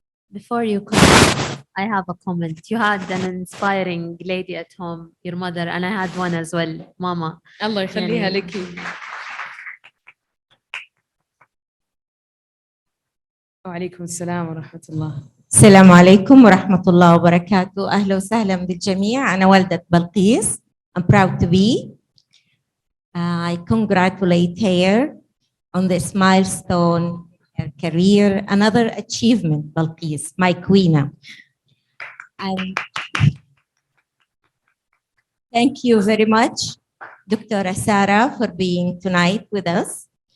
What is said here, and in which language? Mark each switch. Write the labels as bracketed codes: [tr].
[en] Before you comment, I have a comment. You had an inspiring lady at home, your mother, and I had one as well, Mama. [ar] Allah يخليها لك. وعليكم السلام ورحمة الله. السلام عليكم ورحمة الله وبركاته. أهلا وسهلا بالجميع. أنا والدة بلقيس. [en] I'm proud to be. I congratulate her on this milestone. Her career, another achievement, Bلقيس, my queen. And thank you very much, د.سارة, for being tonight with us.